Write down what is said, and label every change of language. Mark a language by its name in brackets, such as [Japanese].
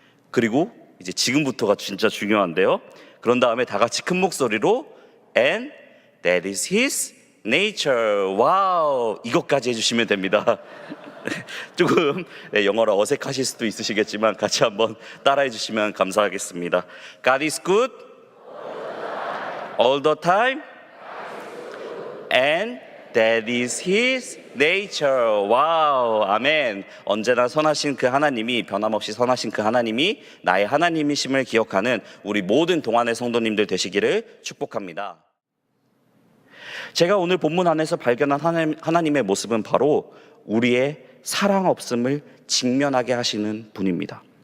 [Korean] 그리고 이제 지금부터가 진짜 중요한데요, 그런 다음에 다 같이 큰 목소리로 [English] and that is his nature, [Korean] 와우, 이것까지 해주시면 됩니다. 조금 영어로 어색하실 수도 있으시겠지만 같이 한번 따라해 주시면 감사하겠습니다. [English] God is good all the time and that is his nature. [Korean] 와우, 아멘. 언제나 선하신 그 하나님이, 변함없이 선하신 그 하나님이 나의 하나님이심을 기억하는 우리 모든 동안의 성도님들 되시기를 축복합니다. 제가 오늘 본문 안에서 발견한 하나님의 모습은 바로 우리의 사랑 없음을 직면하게 하시는 분입니다.